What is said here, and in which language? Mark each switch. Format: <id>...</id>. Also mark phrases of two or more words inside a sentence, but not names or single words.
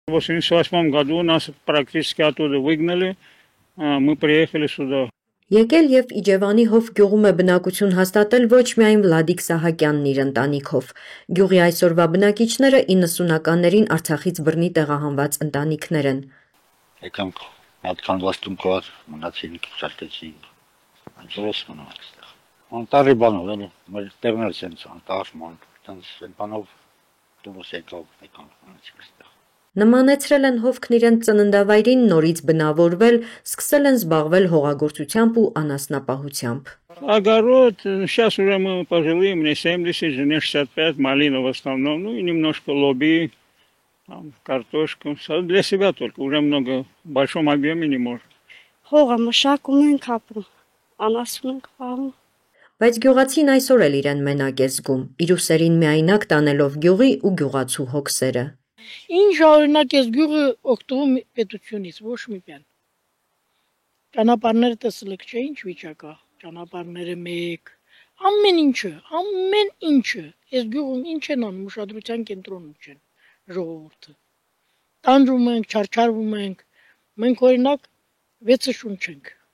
<ru>В 1988 году нас практически оттуда выгнали, мы приехали сюда.</ru> <hy>Եկել եւ Իջևանի հով գյուղում է բնակություն հաստատել ոչ միայն Վլադիկ Սահակյանն իր ընտանիքով։ Գյուղի այսօրվա բնակիչները 90-ականներին Արցախից բռնի տեղահանված ընտանիքներ են։ Եկանք հատկան վաստունքով մնացինք, շարքեցինք, անջրես մնամ այստեղ։ Անտարի բանով, մեր տեղներ սենց անտարման, տենց բանով դուրս եկանք մնացինք այստեղ։ Նմանեցրել են հովքն իրենց ծննդավայրին, նորից բնավորվել, սկսել են զբաղվել հողագործությամբ ու անասնապահությամբ։</hy> <ru>Огород, сейчас уже мы пожилые, мне 70, жене 65, малина в основном, ну и немножко лоби, там, картошку. Для себя только, уже много, в большом объеме не может.</ru> <hy>Հողը մշակում ենք ապրում, անասուն ենք պահում։ Բայց գյուղացին այսօր էլ իրեն մենակ է զգում, իր ուսերին միայնակ տանելով գյուղի ու գյուղացու հոգսերը։ Ինչ օրինակ ես գյուղը օգտվում պետությունից, ոչ մի բան։ Ճանապարհները տեսել եք, չէ՞ ինչ վիճակ է, ճանապարհները մեկ, ամեն ինչը, այս գյուղում ինչ են անում, ուշադրության կենտրոնում չեն ժողովուրդը։ Տանջում ենք, չարչարվում ենք, մենք օրինակ 6 շունչ ենք։</hy>